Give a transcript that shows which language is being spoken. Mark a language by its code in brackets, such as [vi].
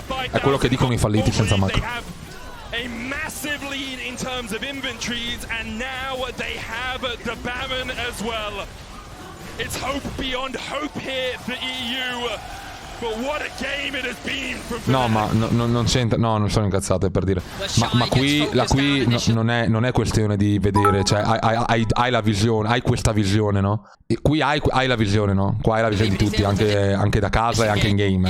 [it] È quello che dicono i falliti senza macro. [en] A massive lead in terms of inventories, and now they have the Baron as well. It's hope beyond hope here for EU. But what a game it has been from [it] No, ma non c'entra. No, non sono incazzato per dire. Ma qui non è questione di vedere. Cioè, hai la visione, hai questa visione, no? E qui hai la visione, no? Qua hai la visione di tutti, anche da casa e anche in game.